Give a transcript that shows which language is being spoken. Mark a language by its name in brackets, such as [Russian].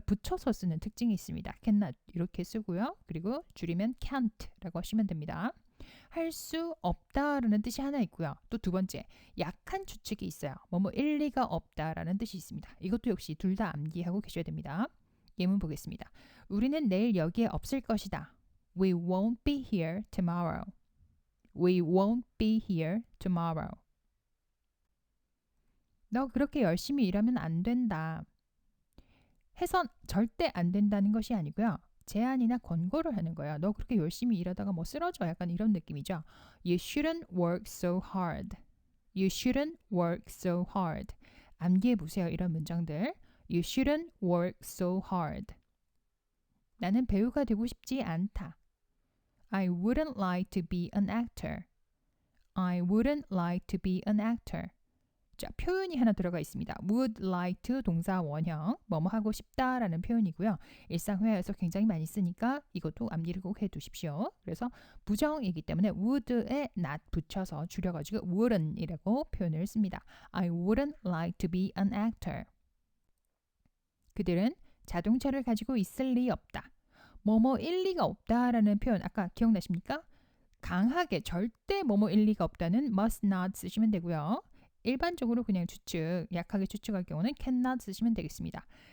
[Korean] 붙여서 쓰는 특징이 있습니다. cannot 이렇게 쓰고요. 그리고 줄이면 can't라고 하시면 됩니다. 할 수 없다라는 뜻이 하나 있고요. 또 두 번째, 약한 추측이 있어요. 뭐뭐 일리가 없다라는 뜻이 있습니다. 이것도 역시 둘 다 암기하고 계셔야 됩니다. 예문 보겠습니다. 우리는 내일 여기에 없을 것이다. [English] We won't be here tomorrow. We won't be here tomorrow. [Korean] 너 그렇게 열심히 일하면 안 된다. 해선 절대 안 된다는 것이 아니고요. 제안이나 권고를 하는 거예요. 너 그렇게 열심히 일하다가 뭐 쓰러져. 약간 이런 느낌이죠. [English] You shouldn't work so hard. You shouldn't work so hard. [Korean] 암기해 보세요. 이런 문장들. [English] You shouldn't work so hard. [Korean] 나는 배우가 되고 싶지 않다. [English] I wouldn't like to be an actor. I wouldn't like to be an actor. [Korean] 자, 표현이 하나 들어가 있습니다. [English] would like to [Korean] 동사 원형, 뭐뭐 하고 싶다라는 표현이고요. 일상회화에서 굉장히 많이 쓰니까 이것도 암기를 꼭 해두십시오. 그래서 부정이기 때문에 would에 not 붙여서 줄여가지고 wouldn't이라고 표현을 씁니다. [English] I wouldn't like to be an actor. [Korean] 그들은 자동차를 가지고 있을 리 없다. 뭐뭐 일리가 없다라는 표현 아까 기억나십니까? 강하게 절대 뭐뭐 일리가 없다는 [English] must not [Korean] 쓰시면 되고요. 일반적으로 그냥 추측, 약하게 추측할 경우는 cannot 쓰시면 되겠습니다.